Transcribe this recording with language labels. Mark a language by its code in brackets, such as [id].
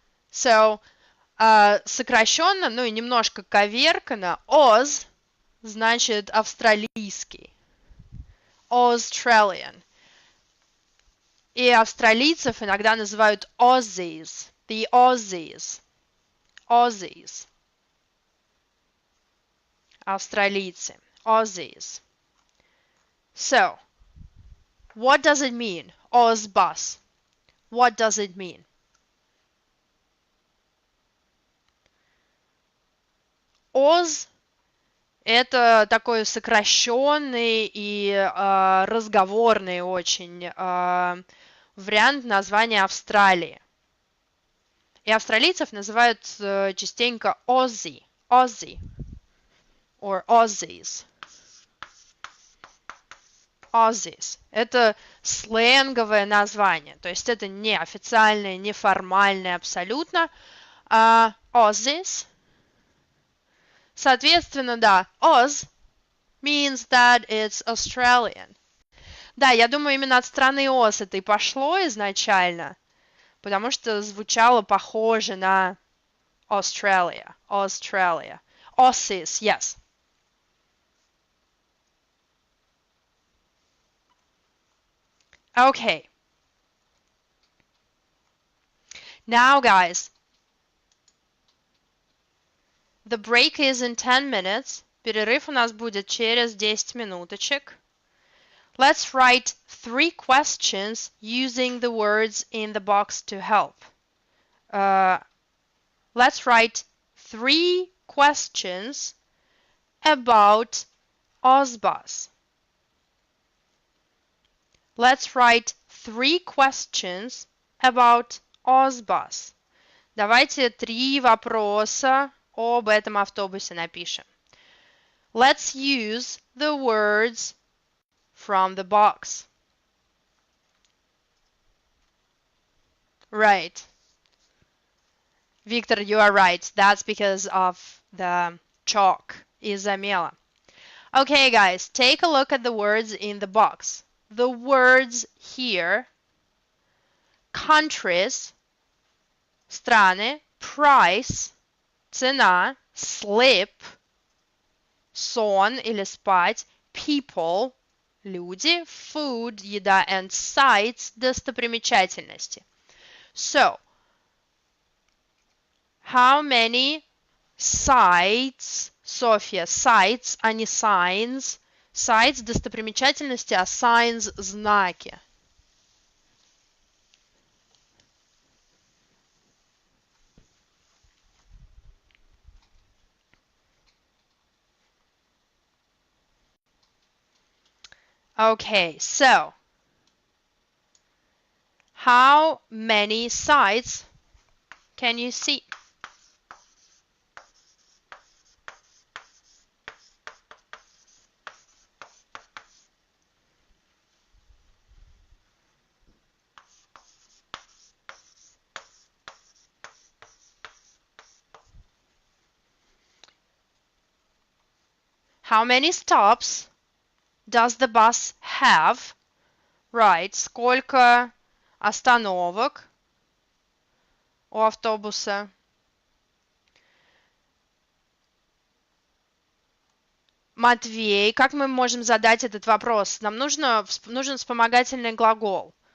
[en] So, [ru] сокращенно, ну и немножко коверкано, Oz значит австралийский. [en] Australian. [ru] И австралийцев иногда называют Aussies. [en] The Aussies. Aussies. Австралийцы. Aussies. So, what does it mean? Ozbus. What does it mean? [ru] Oz – это такой сокращенный и разговорный очень вариант названия Австралии. И австралийцев называют частенько Aussie, Aussie, or Aussies. [en] Aussies. [ru] Это сленговое название, то есть это не официальное, не формальное абсолютно. [en] Aussies. [ru] Соответственно, да, [en] Oz means that it's Australian. [ru] Да, я думаю, именно от страны Оз это и пошло изначально, потому что звучало похоже на Australia, Australia. [en] Aussies, yes. Okay. Now, guys, the break is in 10 minutes. [ru] Перерыв у нас будет через 10 минуточек. [en] Let's write 3 questions using the words in the box to help. Let's write 3 questions about Ozbus. Let's write 3 questions about Ozbus. [ru] Давайте 3 вопроса об этом автобусе напишем. [en] Let's use the words from the box. Right. Victor, you are right. That's because of the chalk. [ru] Из-за мела. [en] Okay, guys, take a look at the words in the box. The words here: countries, [ru] страны, [en] price, [ru] цена, [en] sleep, [ru] сон или спать, [en] people, [ru] люди, [en] food, [ru] еда, [en] and sites, [ru] достопримечательности. [en] So, how many sites, Софья, sites, [ru] а не [en] signs. [ru] Sites – достопримечательности, а signs – знаки. [en] Okay, so how many sites can you see? How many stops does the bus have? Right, [ru] сколько остановок у автобуса? Матвей, как мы можем задать этот вопрос? Нам нужен вспомогательный глагол.